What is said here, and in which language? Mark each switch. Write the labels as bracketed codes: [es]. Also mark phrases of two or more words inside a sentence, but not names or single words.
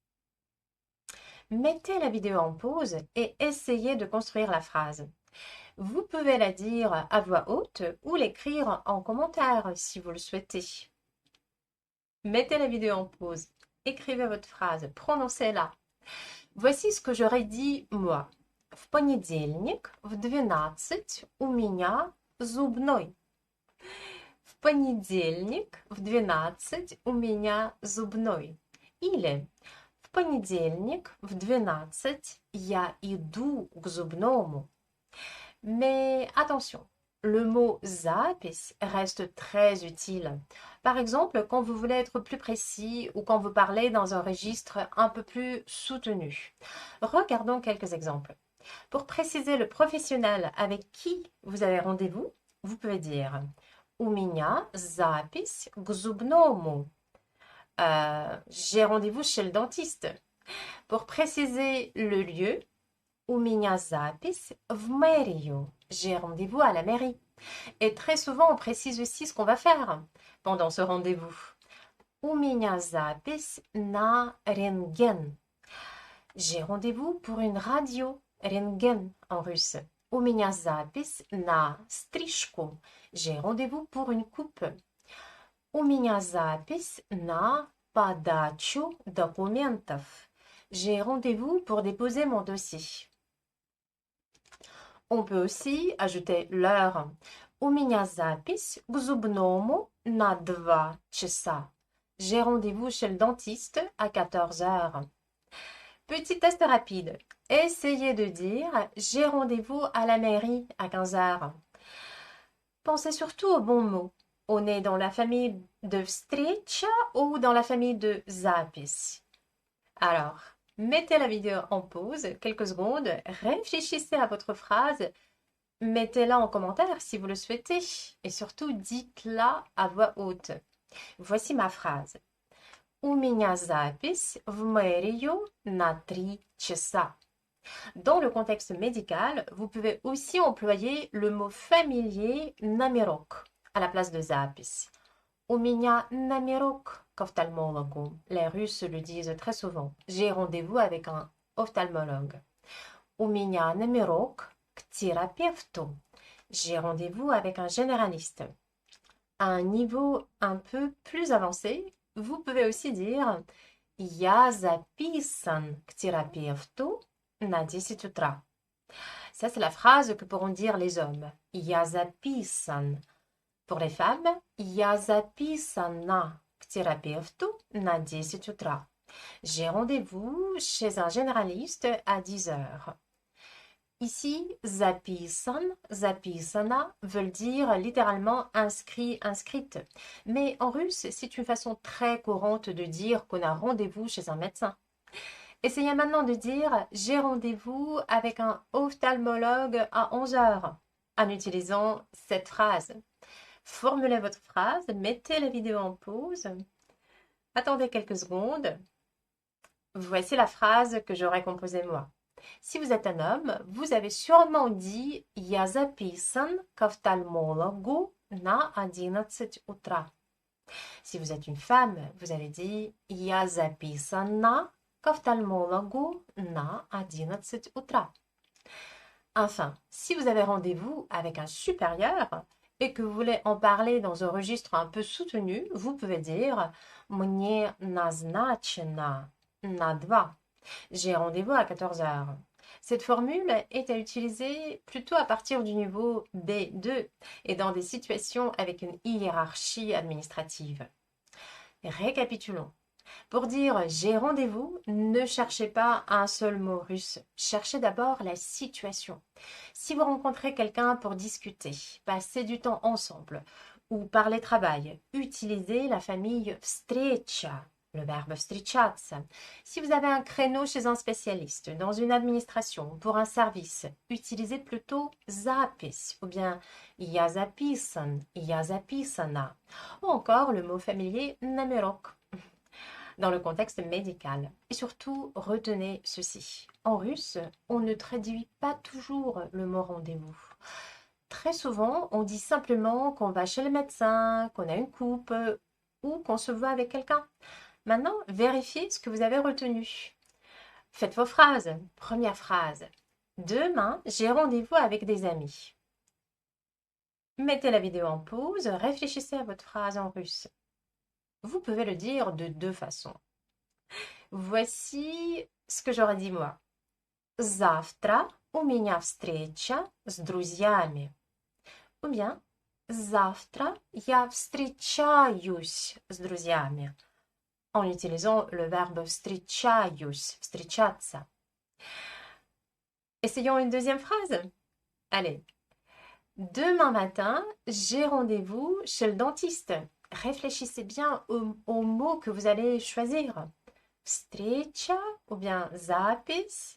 [fr] Mettez la vidéo en pause et essayez de construire la phrase. Vous pouvez la dire à voix haute ou l'écrire en commentaire si vous le souhaitez. Mettez la vidéo en pause, écrivez votre phrase, prononcez-la. Voici ce que j'aurais dit moi. [ru] В понедельник в 12 у меня зубной. В понедельник в 12 у меня зубной. Или в понедельник в 12 я иду к зубному. [fr] Mais attention, le mot запись reste très utile. Par exemple, quand vous voulez être plus précis ou quand vous parlez dans un registre un peu plus soutenu. Regardons quelques exemples. Pour préciser le professionnel avec qui vous avez rendez-vous, vous pouvez dire [ru] У меня запись к зубному. [fr] J'ai rendez-vous chez le dentiste. Pour préciser le lieu, [ru] У меня запись в мэрию. [fr] J'ai rendez-vous à la mairie. Et très souvent, on précise aussi ce qu'on va faire pendant ce rendez-vous. [ru] У меня запись на рентген. [fr] J'ai rendez-vous pour une radio. Рентген en russe. [ru] У меня запись на стрижку. [fr] J'ai rendez-vous pour une coupe. [ru] У меня запись на подачу документов. [fr] J'ai rendez-vous pour déposer mon dossier. On peut aussi ajouter l'heure. [ru] У меня запись к зубному на 2 часа. [fr] J'ai rendez-vous chez le dentiste à 14 heures. Petit test rapide. Essayez de dire j'ai rendez-vous à la mairie à 15 heures. Pensez surtout aux bons mots. On est dans la famille de встреча ou dans la famille de запись. Alors, mettez la vidéo en pause quelques secondes, réfléchissez à votre phrase, mettez-la en commentaire si vous le souhaitez et surtout dites-la à voix haute. Voici ma phrase. [ru] У меня запись в мэрию на 3 часа. [fr] Dans le contexte médical, vous pouvez aussi employer le mot familier номерок à la place de запись. [ru] У меня номерок к офтальмологу. [fr] Les Russes le disent très souvent. J'ai rendez-vous avec un ophtalmologue. [ru] У меня номерок к терапевту. [fr] J'ai rendez-vous avec un généraliste. À un niveau un peu plus avancé, vous pouvez aussi dire [ru] Я записан к терапевту на 10 утра. [fr] Ça, c'est la phrase que pourront dire les hommes. [ru] Я записан. [fr] Pour les femmes, [ru] я записана к терапевту на 10 утра. [fr] J'ai rendez-vous chez un généraliste à 10 heures. Ici, [ru] записан, записана [fr] veulent dire littéralement inscrit, inscrite. Mais en russe, c'est une façon très courante de dire qu'on a rendez-vous chez un médecin. Essayez maintenant de dire j'ai rendez-vous avec un ophtalmologue à 11 heures en utilisant cette phrase. Formulez votre phrase, mettez la vidéo en pause, attendez quelques secondes. Voici la phrase que j'aurais composée moi. Si vous êtes un homme, vous avez sûrement dit [ru] Я записан к офтальмологу на 11 утра. [fr] Si vous êtes une femme, vous avez dit [ru] Я записана к офтальмологу на 11 утра. [fr] Enfin, si vous avez rendez-vous avec un supérieur et que vous voulez en parler dans un registre un peu soutenu, vous pouvez dire [ru] Мне назначено на 2. [fr] J'ai rendez-vous à 14 heures. Cette formule est à utiliser plutôt à partir du niveau B2 et dans des situations avec une hiérarchie administrative. Récapitulons. Pour dire j'ai rendez-vous, ne cherchez pas un seul mot russe. Cherchez d'abord la situation. Si vous rencontrez quelqu'un pour discuter, passer du temps ensemble ou parler travail, utilisez la famille встреча, le verbe встречаться. Si vous avez un créneau chez un spécialiste, dans une administration, pour un service, utilisez plutôt запись ou bien [ru] я записан, я записана. [fr] Ou encore le mot familier номерок dans le contexte médical. Et surtout, retenez ceci. En russe, on ne traduit pas toujours le mot rendez-vous. Très souvent, on dit simplement qu'on va chez le médecin, qu'on a une coupe ou qu'on se voit avec quelqu'un. Maintenant, vérifiez ce que vous avez retenu. Faites vos phrases. Première phrase. Demain, j'ai rendez-vous avec des amis. Mettez la vidéo en pause, réfléchissez à votre phrase en russe. Vous pouvez le dire de deux façons. Voici ce que j'aurais dit moi. [ru] Завтра у меня встреча с друзьями. [fr] Ou bien [ru] завтра я встречаюсь с друзьями. [fr] En utilisant le verbe [ru] встречаюсь, встречаться. [fr] Essayons une deuxième phrase. Allez. Demain matin, j'ai rendez-vous chez le dentiste. Réfléchissez bien aux mots que vous allez choisir. Встреча ou bien запись.